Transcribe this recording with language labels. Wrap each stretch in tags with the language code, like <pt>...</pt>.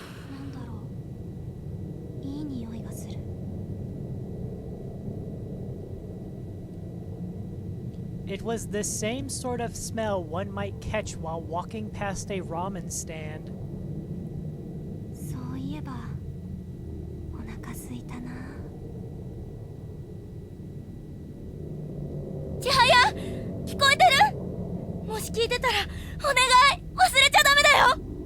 <ja>なんだろう、いい匂いがする。</ja> <en>It was the same sort of smell one might catch while walking past a ramen stand.</en> <ja>そういえばお腹すいたな。千早、聞こえてる？もし聞いてたらお願い、忘れちゃダメだよ。</ja>